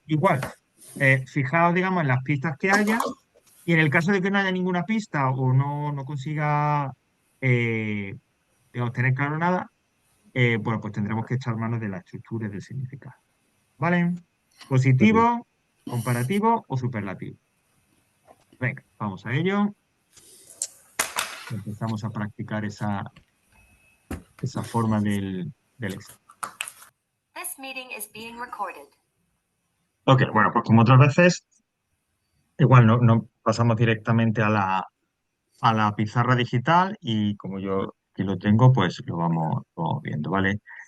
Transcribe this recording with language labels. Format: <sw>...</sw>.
<es>igual, fijaos, digamos, en las pistas que haya, y en el caso de que no haya ninguna pista o no consiga, eh, digamos, tener claro nada, bueno, pues tendremos que echar mano de la estructura y del significado. ¿Vale?</es> <en>Ok.</en> <es>Positivo, comparativo o superlativo. Venga, vamos a ello. Empezamos a practicar esa forma del examen.</es> <en>This meeting is being recorded.</en> <es>Ok, bueno, pues como otras veces, igual no pasamos directamente a la pizarra digital y como yo aquí lo tengo, pues lo vamos viendo, ¿vale?</es>